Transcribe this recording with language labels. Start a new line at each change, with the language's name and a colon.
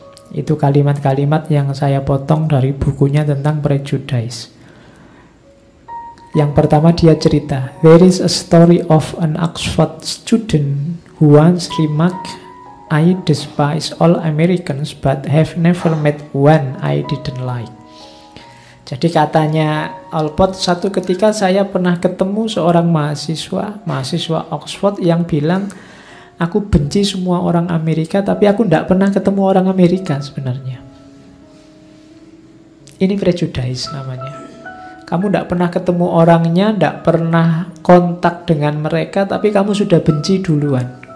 Indonesian: Itu kalimat-kalimat yang saya potong dari bukunya tentang prejudice. Yang pertama dia cerita,
English: there is a story of an Oxford student who once remarked, I despise all Americans but have never met one I didn't like.
Indonesian: Jadi katanya Alport, satu ketika saya pernah ketemu seorang mahasiswa Oxford yang bilang, aku benci semua orang Amerika, tapi aku tidak pernah ketemu orang Amerika sebenarnya. Ini prejudice namanya. Kamu tidak pernah ketemu orangnya, tidak pernah kontak dengan mereka, tapi kamu sudah benci duluan.